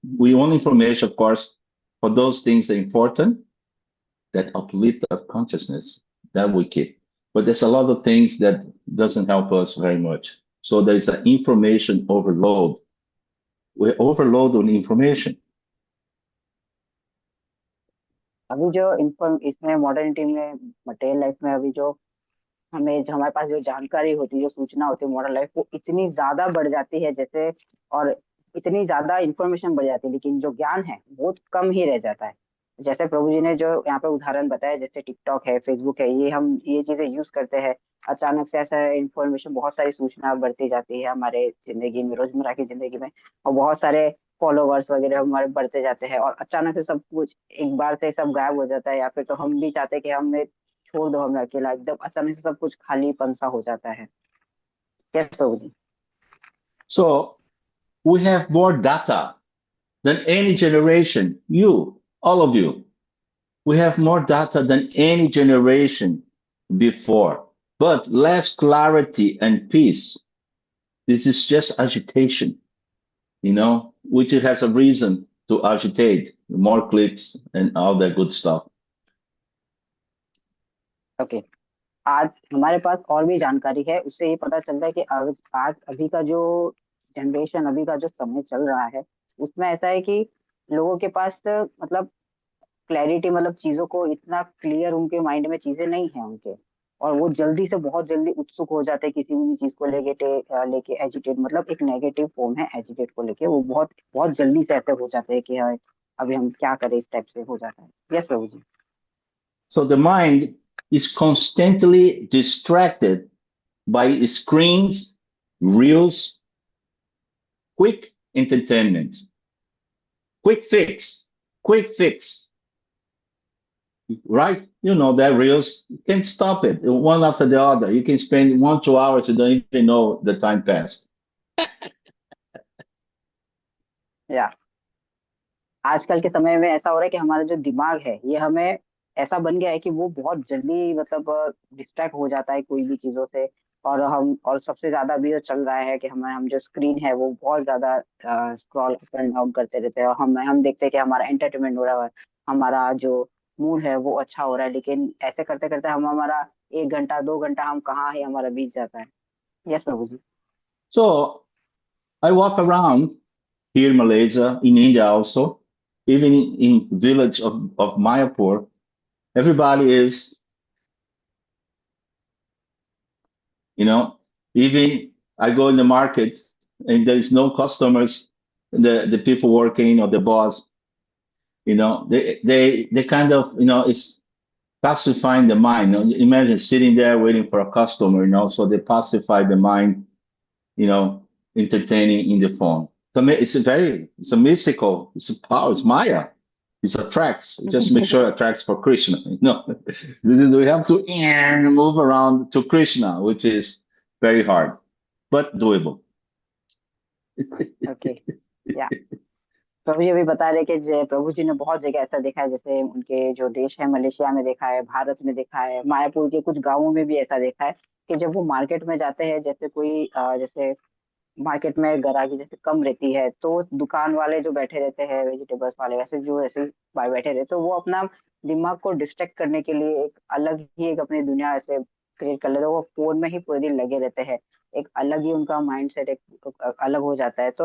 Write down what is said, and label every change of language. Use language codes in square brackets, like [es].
[en] We want information, of course, for those things that are important, that uplift our consciousness, that we keep. But there's a lot of things that doesn't help us very much. So there's an information overload. We're overloaded on information. [hi] अभी जो इसमें modernity में, material life में, अभी जो हमारे पास जो जानकारी होती है, जो सूचना होती है मॉडर्न लाइफ, वो इतनी ज्यादा बढ़ जाती है जैसे, और इतनी ज्यादा इंफॉर्मेशन बढ़ जाती है, लेकिन जो ज्ञान है बहुत कम ही रह जाता है। जैसे प्रभु जी ने जो यहाँ पे उदाहरण बताया, जैसे टिकटॉक है, फेसबुक है, ये चीजें यूज करते हैं, अचानक से ऐसा इंफॉर्मेशन, बहुत सारी सूचना बढ़ती जाती है हमारे जिंदगी में, रोजमर्रा की जिंदगी में, और बहुत सारे फॉलोवर्स वगैरह हमारे बढ़ते जाते हैं, और अचानक से सब कुछ एक बार से सब गायब हो जाता है, या फिर तो हम भी चाहते हैं कि हमने छोड़ दो हमें अकेला, एकदम अचानक से सब कुछ खाली पंसा हो जाता है। Yes Prabhu ji. [en] So we have more data than any generation. You, all of you, we have more data than any generation before, but less clarity and peace. This is just agitation, which has a reason to agitate, more clicks and all that good stuff. [hi] Okay, आज हमारे पास और भी जानकारी है, उससे ये पता चलता है कि आज अभी का जो जनरेशन, अभी का जो समय चल रहा है, उसमें ऐसा है कि लोगों के पास मतलब क्लैरिटी, मतलब चीजों को इतना क्लियर उनके माइंड में चीजें नहीं है उनके, और वो जल्दी से बहुत जल्दी उत्सुक हो जाते हैं किसी भी चीज को लेके एजिटेट, मतलब एक नेगेटिव फॉर्म है एजिटेट को लेके, वो बहुत बहुत जल्दी से ऐसे हो जाते हैं कि हाँ अभी हम क्या करें, इस टाइप से हो जाता है। Yes Prabhu ji. [en] So the mind is constantly distracted by screens, reels, quick entertainment, quick fix, right? You know that reels, you can stop it one after the other. You can spend 1-2 hours, you don't even know the time passed. [hi] या आजकल के समय में ऐसा हो रहा है कि हमारा जो दिमाग है ये हमें ऐसा बन गया है कि वो बहुत जल्दी मतलब डिस्ट्रैक्ट हो जाता है कोई भी चीजों से, और सबसे ज्यादा भी जो चल रहा है कि हम जो स्क्रीन है वो बहुत ज्यादा [en] scroll up and down [hi] करते रहते हैं, और हम देखते हैं कि हमारा एंटरटेनमेंट हो रहा है, हमारा जो मूड है वो अच्छा हो रहा है, लेकिन ऐसे करते करते हमारा 1 घंटा 2 घंटा हम कहाँ ही हमारा बीत जाता है। Yes Prabhu ji. [en] So I walk around here in Malaysia, in India also, even in village of Mayapur, everybody is, even I go in the market and there is no customers, the people working or the boss, they kind of, it's pacifying the mind. Imagine sitting there waiting for a customer, so they pacify the mind, entertaining in the phone. So it's a mystical, it's a power, it's Maya. It attracts, just make sure it attracts for Krishna. We have to move around to Krishna, which is very hard, but doable. [hi] Okay या प्रभु जी अभी बता रहे कि प्रभु जी ने बहुत जगह ऐसा देखा है, जैसे उनके जो देश है मलेशिया में देखा है, भारत में देखा है, मायापुर के कुछ गांवों में भी ऐसा देखा है कि जब वो मार्केट में जाते हैं, जैसे कोई जैसे मार्केट में ग्राहकी जैसे कम रहती है, तो दुकान वाले जो बैठे रहते हैं वेजिटेबल्स वाले, वैसे जो ऐसे बैठे रहते, तो वो अपना दिमाग को डिस्ट्रैक्ट करने के लिए एक अलग ही एक अपनी दुनिया ऐसे क्रिएट कर लेते हैं, वो फोन में ही पूरे दिन लगे रहते हैं, एक अलग ही उनका माइंड सेट एक अलग हो जाता है।